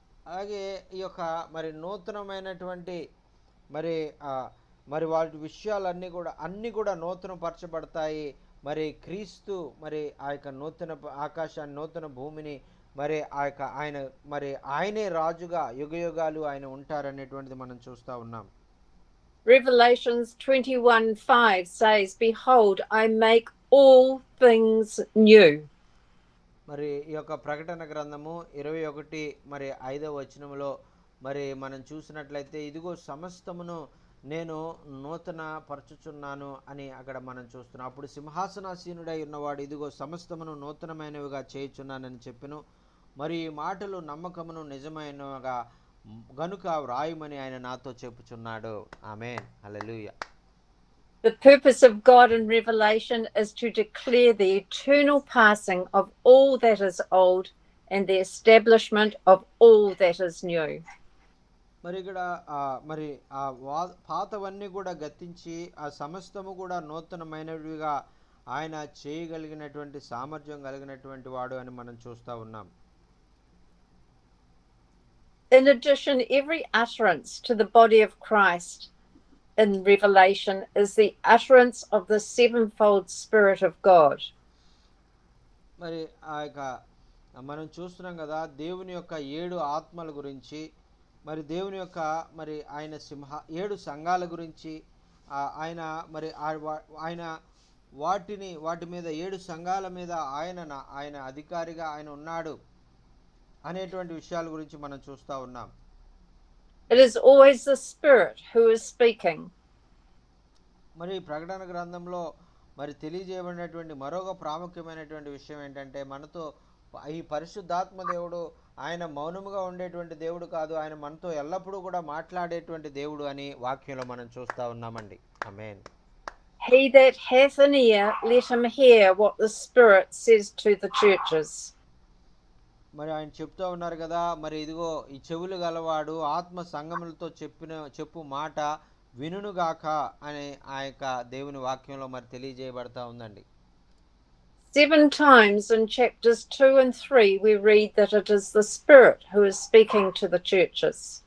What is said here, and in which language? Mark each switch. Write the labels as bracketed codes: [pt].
[te] అలాగే ఈ యొక్క మరి నూతనమైనటువంటి మరి మరి వాటి విషయాలన్నీ కూడా నూతనపరచబడతాయి. మరి క్రీస్తు మరి ఆ యొక్క నూతన ఆకాశాన్ని, నూతన భూమిని మరి ఆ యొక్క ఆయనే రాజుగా యుగయుగాలు ఆయన ఉంటారనేటువంటిది మనం చూస్తూ ఉన్నాం. [en] Revelations 21:5 says, "Behold, I make all things new." [te] మరి ఈ యొక్క ప్రకటన గ్రంథము 21 మరి 5వ వచనంలో మరి మనం చూసినట్లయితే, ఇదిగో సమస్తమును నేను నూతన పరచుచున్నాను అని అక్కడ మనం చూస్తున్నాం. అప్పుడు సింహాసనాసీనుడై ఉన్నవాడు ఇదిగో సమస్తమును నూతనమైనవిగా చేయుచున్నానని చెప్పెను. మరి ఈ మాటలు నమ్మకమును నిజమైనవిగా గనుక వ్రాయుమని ఆయన నాతో చెప్పుచున్నాడు. ఆమేన్, హల్లెలూయా. [en] The purpose of God in Revelation is to declare the eternal passing of all that is old and the establishment of all that is new. [te] మరి ఇక్కడ మరి పాతవన్నీ కూడా గతించి ఆ సమస్తము కూడా నూతనమైనవిగా ఆయన చేయగలిగినటువంటి సామర్థ్యం కలిగినటువంటి వాడు అని మనం చూస్తూ ఉన్నాం. [en] In addition, every utterance to the body of Christ in Revelation is the utterance of the sevenfold Spirit of God. [te] మరి ఆ యొక్క మనం చూస్తున్నాం కదా దేవుని యొక్క 7 ఆత్మల గురించి, మరి దేవుని యొక్క మరి ఆయన ఏడు సంఘాల గురించి, ఆయన మరి ఆయన వాటి మీద 7 సంఘాల మీద ఆయన అధికారిగా ఆయన ఉన్నాడు అనేటువంటి విషయాల గురించి మనం చూస్తూ ఉన్నాం. [en] It is always the Spirit who is speaking. [te] మరి ప్రకటన గ్రంథంలో మరి తెలియజేయబడినటువంటి మరొక ప్రాముఖ్యమైనటువంటి విషయం ఏంటంటే, మనతో ఈ పరిశుద్ధాత్మ దేవుడు ఆయన మౌనముగా ఉండేటువంటి దేవుడు కాదు, ఆయన మనతో ఎల్లప్పుడూ కూడా మాట్లాడేటువంటి దేవుడు అని వాక్యంలో మనం చూస్తూ ఉన్నామండి. ఆమేన్. [en] He that hath an ear, let him hear what the Spirit says to the churches. [te] మరి ఆయన చెప్తూ ఉన్నారు కదా, మరి ఇదిగో ఈ చెవులు గలవాడు ఆత్మ సంగములతో చెప్పు మాట వినుగాక అని ఆ యొక్క దేవుని వాక్యంలో మరి తెలియజేయబడతా ఉందండి. [en] 7 times in chapters 2 and 3 we read that it is the Spirit who is speaking to the churches.